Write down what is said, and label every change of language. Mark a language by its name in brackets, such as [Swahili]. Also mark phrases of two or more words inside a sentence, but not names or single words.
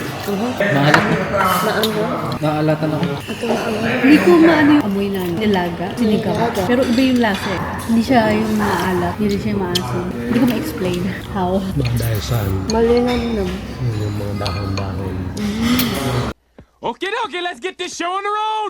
[Filipino] Maalat na. Naalatan ako. Hindi ko maano yung amoy na nilaga, sinigaw. Pero iba yung lasa eh. Hindi siya yung maalat, hindi siya yung maasim. Hindi ko ma-explain how. Baka dahil saan Malinamnam. yung mga dahon-dahon. [English] Okay, let's get this show on the road.